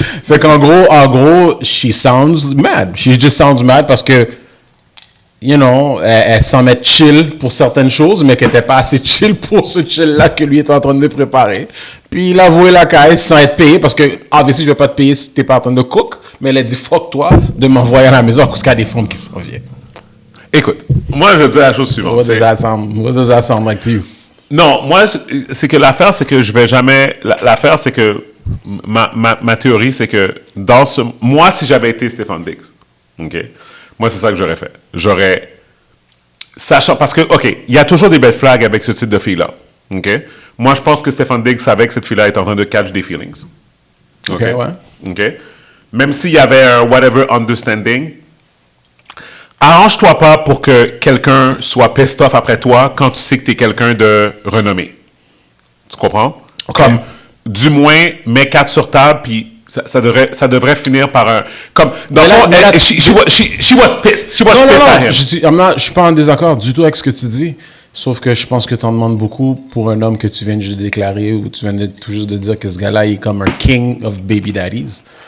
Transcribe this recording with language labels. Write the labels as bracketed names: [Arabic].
[French] Fait qu'en gros, [English] she sounds mad. She just sounds mad [French] parce que, elle s'en met chill pour certaines choses, mais qu'elle n'était pas assez chill pour ce chill-là que lui est en train de préparer. Puis il a voué la caisse sans être payé parce que, obviously, je ne vais pas te payer si tu n'es pas en train de cook, mais elle a dit fuck toi de m'envoyer à la maison à cause qu'il y a des femmes qui s'en viennent. Écoute, moi, je veux dire la chose suivante. [English] What does that sound like to you? [French] Non, moi, c'est que l'affaire, c'est que je vais jamais... L'affaire, c'est que ma théorie, c'est que moi, si j'avais été Stefan Diggs, OK? Moi, c'est ça que j'aurais fait. Sachant... Parce que, OK, il y a toujours des belles flags avec ce type de fille-là, OK? Moi, je pense que Stefan Diggs savait que cette fille-là était en train de catch des feelings. OK, ouais. OK? Même s'il y avait un whatever understanding, arrange-toi pas pour que quelqu'un soit pissed off après toi quand tu sais que tu es quelqu'un de renommé. Tu comprends? Okay. Comme, du moins, mets 4 sur table, puis ça devrait finir par un... [English] Comme, dans le fond, she was pissed. She was pissed at him. [French] Je suis pas en désaccord du tout avec ce que tu dis, sauf que je pense que tu en demandes beaucoup pour un homme que tu viens de déclarer ou tu viens tout juste de dire que ce gars-là est comme un [English] king of baby daddies.